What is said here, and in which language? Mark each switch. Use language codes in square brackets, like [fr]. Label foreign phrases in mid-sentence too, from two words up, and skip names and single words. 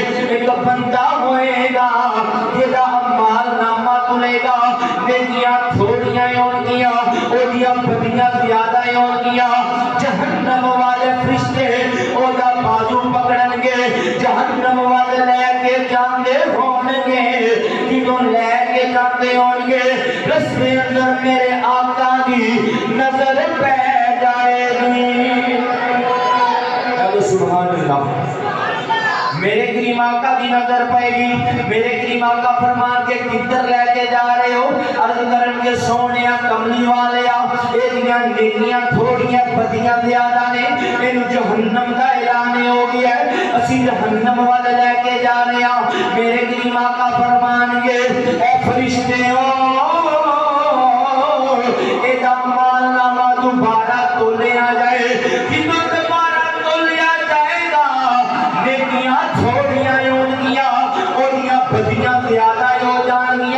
[pa] ایک بندہ ہوئے گا جدا مال نامہ تلے گا نیکیاں تھوڑیاں ہون گیا او دیا بدیاں زیادہ ہون گیا. جہنم والے فرشتے او دا بازو پکڑن گے جہنم والے لے کے جاندے ہون گے. جنہوں لے کے جاندے ہون گے رستے اندر میرے آقا دی نظر پہ جائے گی. [ar] سبحان اللہ. [pa] میرے کریم آقا کی نظر پائے گی. میرے کریم آقا فرمان کے کدھر لے کے جا رہے ہو عرض کرن کے سونیا کملی والے ایدیاں نیکیاں تھوڑیاں بدیاں زیادہ نے انہوں جہنم کا اعلان ہو گیا ہے اسی جہنم والے لے کے جا رہے ہیں. میرے کریم آقا فرمان کے اے فرشتے ہو ایدہ مال نامہ دوبارہ تولیا جائے کتوں دوبارہ تولیا جائے گا نیکیاں تھوڑیاں ہون گیا اوریاں بدیاں زیادہ ہو جان گیا.